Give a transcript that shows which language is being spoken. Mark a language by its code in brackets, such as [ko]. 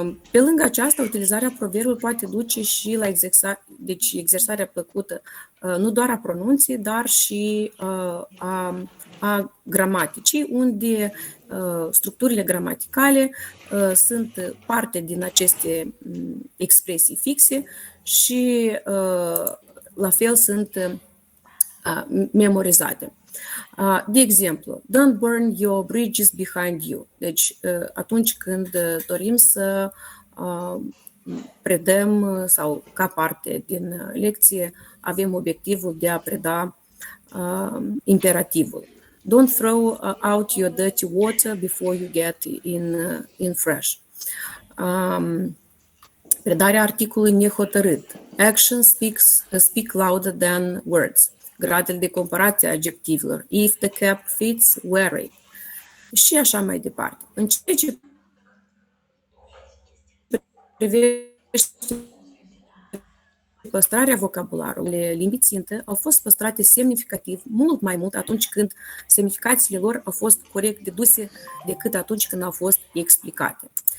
[ro] Pe lângă aceasta, utilizarea proverbului poate duce și la exersarea plăcută nu doar a pronunției, dar și a gramaticii, unde structurile gramaticale sunt parte din aceste expresii fixe și la fel sunt memorizate. De exemplu, [en] don't burn your bridges behind you. [ro] Deci, atunci când dorim să predăm sau ca parte din lecție avem obiectivul de a preda imperativul. [en] Don't throw out your dirty water before you get in fresh. [ro] Predarea articolului nehotărât. [en] Action speak louder than words. [ro] Gradele de comparație a adjectivelor. [en] If the cap fits, wear it. [ro] Și așa mai departe. În ceea ce privește păstrarea vocabularului, limbii țintă au fost păstrate semnificativ mult mai mult atunci când semnificațiile lor au fost corect deduse decât atunci când au fost explicate.